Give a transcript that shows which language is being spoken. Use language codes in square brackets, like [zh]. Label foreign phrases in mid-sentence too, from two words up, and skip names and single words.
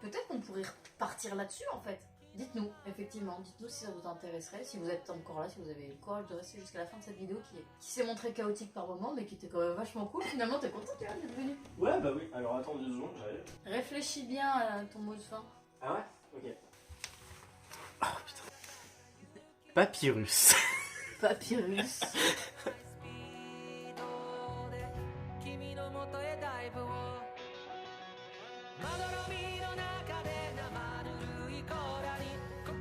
[fr] Peut-être qu'on pourrait partir là-dessus en fait. Dites-nous, effectivement, dites-nous si ça vous intéresserait, si vous êtes encore là, si vous avez le courage de rester jusqu'à la fin de cette vidéo qui s'est montrée chaotique par moments, mais qui était quand même vachement cool. Finalement, t'es content d'être venu. Ouais, bah oui. Alors attends 2 secondes, j'arrive. Réfléchis bien à ton mot de fin. Ah ouais? Ok. Oh putain. Papyrus. Papyrus. [ja] 君の元へダイブをまどろみの中で生ぬるいコーラに